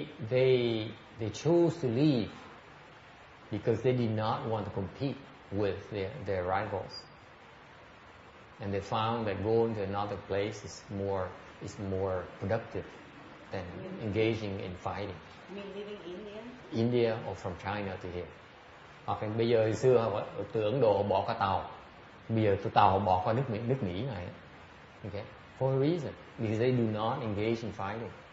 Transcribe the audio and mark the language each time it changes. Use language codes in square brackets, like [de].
[en] They chose to leave because they did not want to compete with their rivals, and they found that going to another place is more productive than engaging in fighting. Me living India? India or from China to here. [vi] Hoặc là bây giờ hồi xưa họ từ Ấn Độ họ bỏ qua tàu, bây giờ từ tàu họ bỏ qua nước Mỹ này. [en] Okay, for a reason, because they do not engage in fighting.